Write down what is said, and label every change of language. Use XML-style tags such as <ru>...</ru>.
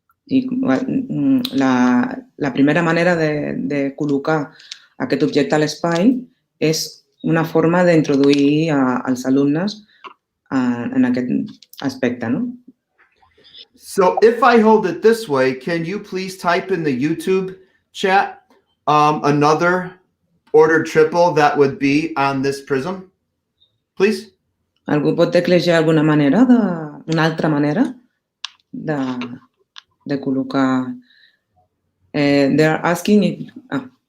<ca>I la primera manera de col·locar aquest objecte a l'espai és una forma d'introduir als alumnes en aquest aspecte, no?</ca> <en>So if I hold it this way, can you please type in the YouTube chat another ordered triple that would be on this prism, please?</en> <ca>Algú pot teclejar alguna manera, una altra manera de col·locar.</ca> <en>They're asking if</en>